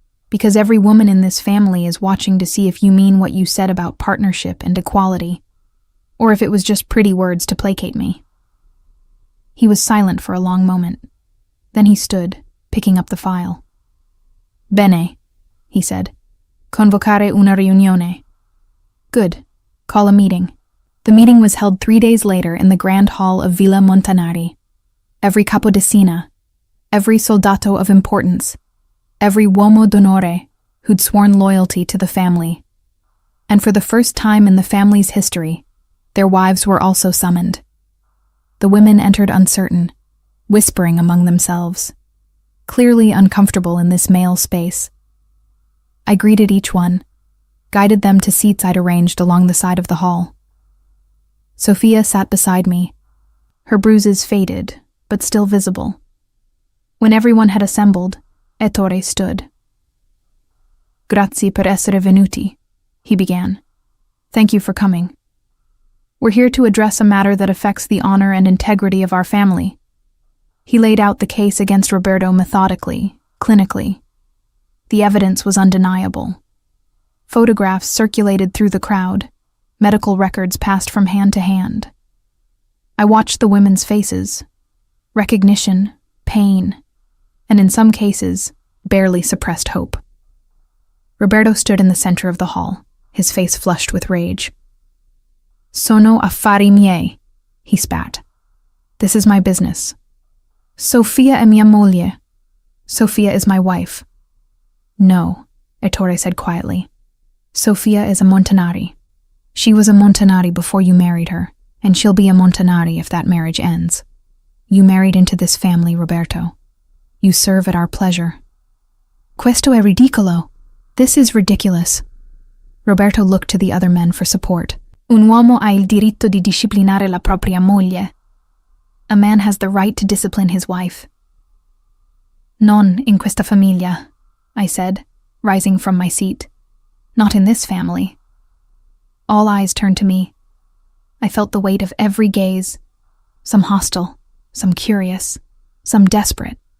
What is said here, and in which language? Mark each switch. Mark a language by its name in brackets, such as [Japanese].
[English] Because every woman in this family is watching to see if you mean what you said about partnership and equality, or if it was just pretty words to placate me." He was silent for a long moment. Then he stood, picking up the file. [Italian] "Bene," [English] he said. [Italian] "Convocare una riunione." [English] "Good. Call a meeting." The meeting was held 3 days later in the grand hall of Villa Montanari. Every capodicina, every soldato of importance, every uomo d'onore who'd sworn loyalty to the family. And for the first time in the family's history, their wives were also summoned. The women entered uncertain, whispering among themselves, clearly uncomfortable in this male space. I greeted each one, guided them to seats I'd arranged along the side of the hall. Sofia sat beside me, her bruises faded, but still visible. When everyone had assembled, Ettore stood. [Italian] "Grazie per essere venuti," he began. [English] "Thank you for coming. We're here to address a matter that affects the honor and integrity of our family." He laid out the case against Roberto methodically, clinically. The evidence was undeniable. Photographs circulated through the crowd, medical records passed from hand to hand. I watched the women's faces, recognition, pain, and in some cases, barely suppressed hope. Roberto stood in the center of the hall, his face flushed with rage. [Italian] "Sono affari miei," he spat. [English] "This is my business. [Italian] Sofia è mia moglie. [English] Sofia is my wife." "No," Ettore said quietly. "Sofia is a Montanari. She was a Montanari before you married her, and she'll be a Montanari if that marriage ends. You married into this family, Roberto. You serve at our pleasure." [Italian] "Questo è ridicolo. [English] This is ridiculous." Roberto looked to the other men for support. [Italian] "Un uomo ha il diritto di disciplinare la propria moglie." [English] A man has the right to discipline his wife. [Italian] "Non in questa famiglia," [English] I said, rising from my seat. "Not in this family." All eyes turned to me. I felt the weight of every gaze, some hostile, some curious, some desperate.